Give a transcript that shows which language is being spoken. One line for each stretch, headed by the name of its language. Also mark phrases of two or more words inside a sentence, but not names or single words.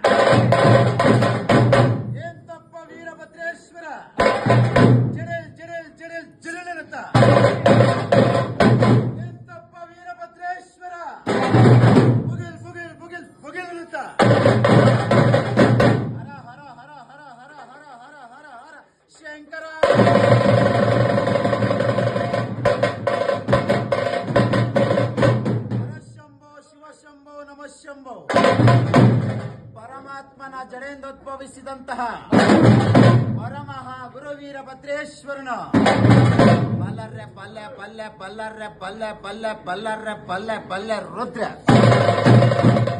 Kannada: ಎಂತಪ್ಪ ವೀರಭದ್ರೇಶ್ವರ ಜಿಡಿಲ್ ಜಿಡಿಲ್ ಜಿಡಿಲ್ ಜಿಡಿಲ್ ಎನ್ನುತ್ತ ಎಂತಪ್ಪ ವೀರಭದ್ರೇಶ್ವರ ಬುಗಿಲ್ ಬುಗಿಲ್ ಬುಗಿಲ್ ಬುಗಿಲ್ ಎನ್ನುತ್ತ ಹರ ಹರ ಹರ ಹರ ಹರ ಹರ ಹರ ಹರ ಹರ ಶಂಕರ ಶಿವಶಂಭೋ ನಮಃ ಶಂಭೋ. ಪರಮಾತ್ಮನ ಜಡೆಯಿಂದೋದ್ಭವಿಸಿದಂತಹ ಪರಮಃ ಗುರು ವೀರಭದ್ರೇಶ್ವರನ ಬಲ್ಲರ್ರೆ ಪಲ್ಲೆ ಪಲ್ಲೆ ಬಲ್ಲರ್ರೆ ಪಲ್ಲೆ ಪಲ್ಲೆ ಬಲ್ಲರ್ರೆ ಪಲ್ಲೆ ಪಲ್ಲೆ ರುದ್ರ